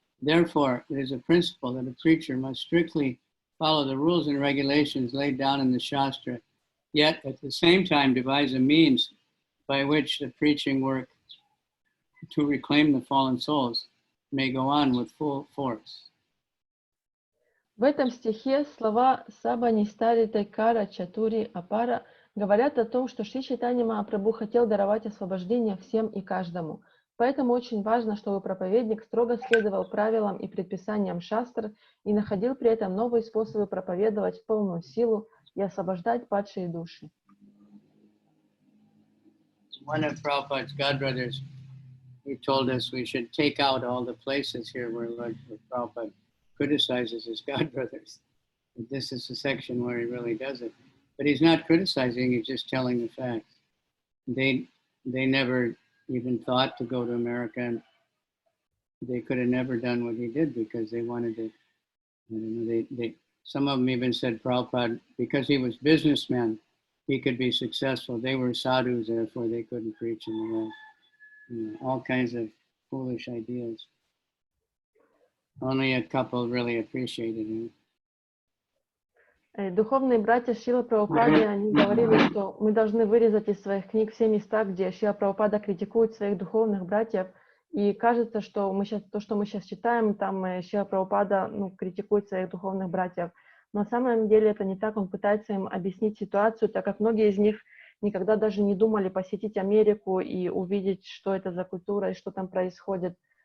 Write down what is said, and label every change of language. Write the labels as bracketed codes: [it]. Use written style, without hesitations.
[en] Therefore, it is a principle that a preacher must strictly follow the rules and regulations laid down in the Shastra, yet at the same time devise a means by which the preaching work to reclaim the fallen souls may go on with full force. [ru] В этом стихе слова [bn] «Саба нистари тайкара чатури апара» [ru] говорят о том, что Шри Чайтанья Махапрабху хотел даровать освобождение всем и каждому. Поэтому очень важно, чтобы проповедник строго следовал правилам и предписаниям шастр и находил при этом новые способы проповедовать в полную силу и освобождать падшие души. [en] One of Prabhupada's godbrothers, he told us we should take out all the places here where Lord Prabhupada criticizes his godbrothers. This is the section where he really does it. But he's not criticizing, he's just telling the facts. They never even thought to go to America, and they could have never done what he did because they wanted to, some of them even said Prabhupada, because he was businessman, he could be successful. They were sadhus, therefore they couldn't preach in the West. All kinds of foolish ideas. Only a couple really appreciated him. [ru] Духовные братья Шрилы Прабхупады, они говорили, что мы должны вырезать из своих книг все места, где Шрила Прабхупада критикует своих духовных братьев. И кажется, что то, что мы сейчас читаем, там Шрила Прабхупада критикует своих духовных братьев. На самом деле это не так, он пытается им объяснить ситуацию, так как многие из них никогда даже не думали посетить Америку и увидеть, что это за культура и что там происходит.